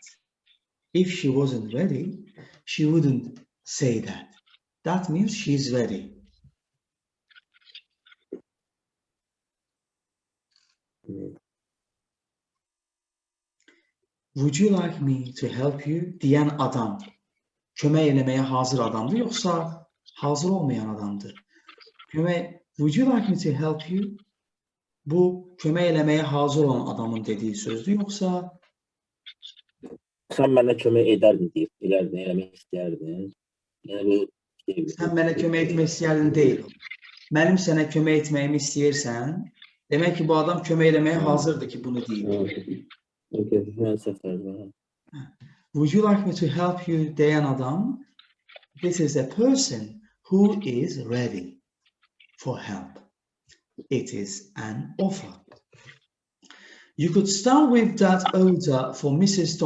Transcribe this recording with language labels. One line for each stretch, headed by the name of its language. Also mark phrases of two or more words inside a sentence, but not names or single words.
English: If she wasn't ready, she wouldn't say that. That means she's ready. Would you like me to help you?
Azerbaijani: Diyen adam kömək eləməyə hazır adamdır, yoxsa hazır olmayan adamdır?
English: Would you like me to help you?
Azerbaijani: Bu kömək eləməyə hazır olan adamın dediyi sözdür, yoxsa Sen bana kömək ederdin deyip, eləmək istəyərdin. Yəni bu sən mənə kömək etmək istəyərdin deyil. Mənim sənə kömək etməyimi istəyirsən, demək ki, bu adam kömək eləməyə hazırdır ki, bunu deyil.
English: Would you like me to help you
Azerbaijani: deyən adam?
English: This is a person who is ready for help. It is an offer. You could start with that order for Mrs.